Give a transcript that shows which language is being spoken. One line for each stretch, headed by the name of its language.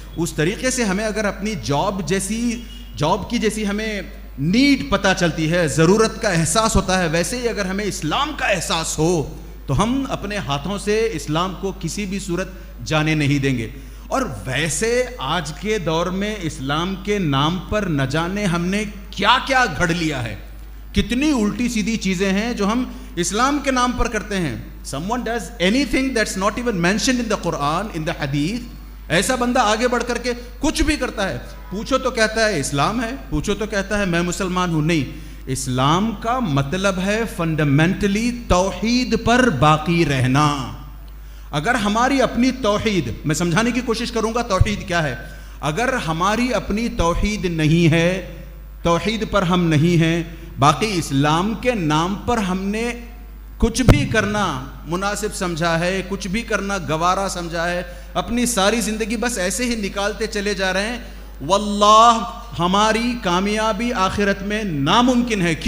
Urdu: اس طریقے سے ہمیں اگر اپنی جاب کی جیسی ہمیں نیڈ پتہ چلتی ہے, ضرورت کا احساس ہوتا ہے, ویسے ہی اگر ہمیں اسلام کا احساس ہو تو ہم اپنے ہاتھوں سے اسلام کو کسی بھی صورت جانے نہیں دیں گے. اور ویسے آج کے دور میں اسلام کے نام پر نہ جانے ہم نے کیا کیا گھڑ لیا ہے, کتنی الٹی سیدھی چیزیں ہیں جو ہم اسلام کے نام پر کرتے ہیں.
English: someone does anything that's not even mentioned in the Quran, in the Hadith.
Urdu: ایسا بندہ آگے بڑھ کر کے کچھ بھی کرتا ہے, پوچھو تو کہتا ہے اسلام ہے, پوچھو تو کہتا ہے میں مسلمان ہوں. نہیں, اسلام کا مطلب ہے فنڈامنٹلی توحید پر باقی رہنا. اگر ہماری اپنی توحید, میں سمجھانے کی کوشش کروں گا توحید کیا ہے, اگر ہماری اپنی توحید نہیں ہے, توحید پر ہم نہیں ہیں, باقی اسلام کے نام پر ہم نے کچھ بھی کرنا مناسب سمجھا ہے, کچھ بھی کرنا گوارا سمجھا ہے, اپنی ساری زندگی بس ایسے ہی نکالتے چلے جا رہے ہیں, واللہ ہماری کامیابی آخرت میں ناممکن ہے.